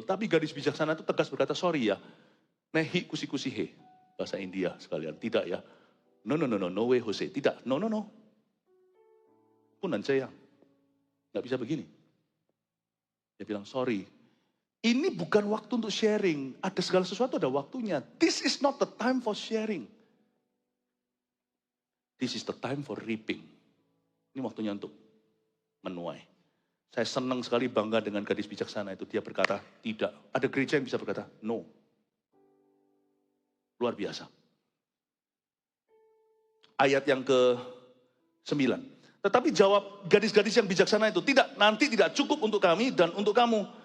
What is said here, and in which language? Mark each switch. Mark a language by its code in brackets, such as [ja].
[id] Tapi gadis bijaksana itu tegas berkata, sorry ya. [hi] Nehi kusi-kusi he. [id] Bahasa India sekalian. Tidak ya. [en] No way Jose. [id] Tidak. No. Punan saya. Nggak bisa begini. Dia bilang, sorry. Ini bukan waktu untuk sharing. Ada segala sesuatu ada waktunya. [en] This is not the time for sharing. This is the time for reaping. [id] Ini waktunya untuk menuai. Saya senang sekali bangga dengan gadis bijaksana itu. Dia berkata, tidak. Ada gereja yang bisa berkata, no. Luar biasa. Ayat yang ke-9. Tetapi jawab gadis-gadis yang bijaksana itu, tidak, nanti tidak cukup untuk kami dan untuk kamu.